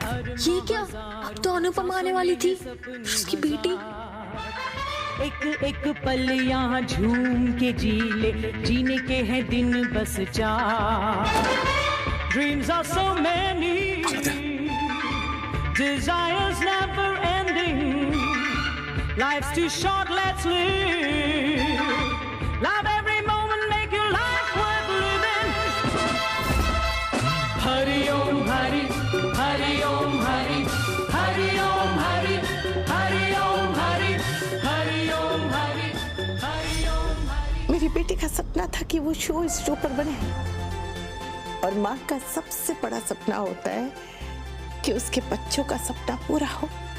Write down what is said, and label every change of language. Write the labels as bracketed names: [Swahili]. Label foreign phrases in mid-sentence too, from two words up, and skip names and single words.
[Hindi] ये क्या? अब तो अनुपमा आने वाली थी, उसकी बेटी। एक एक पल यहाँ झूम के जी ले, जीने के हैं दिन बस चार। [English] Dreams are so many, desires never ending. Life's too short, let's live. Love every moment, make your life worth living. [Hindi] Hari Om Hari, Hari Om Hari, Hari Om Hari, Hari Om Hari, Hari Om Hari, Hari Om Hari. मेरी बेटी का सपना था कि वो [English] show stopper [Hindi] बने, और माँ का सबसे बड़ा सपना होता है कि उसके बच्चों का सपना पूरा हो।